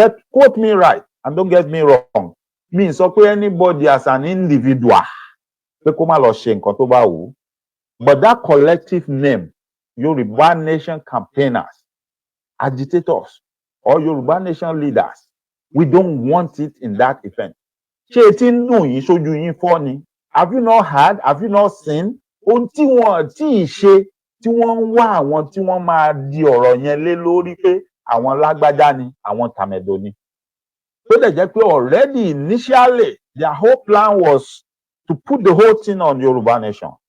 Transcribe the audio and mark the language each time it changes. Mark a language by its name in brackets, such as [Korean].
[English] Quote me right and don't get me wrong. [Yoruba] Mi sọ pé [English] anybody as an individual [Yoruba] pé kó má lọ ṣe nǹkan tó bá wù ú. [English] But that collective name, Yoruba nation campaigners, agitators, or Yoruba nation leaders, we don't want it in that event. [Yoruba] Ṣé etí ń dùn yín sójú yín fọ́ ni? [English] Have you not heard? Have you not seen? [Yoruba] Ohun tí wọ́n tí ì ṣe tí wọ́n ń wá àwọn tí wọ́n máa di ọ̀rọ̀ yẹn lé lórí pé àwọn lágbájá ni, àwọn tàmẹ̀dò ni. Tó dẹ̀ jẹ́ pé [English] already initially their whole plan was to put the whole thing on Yoruba nation.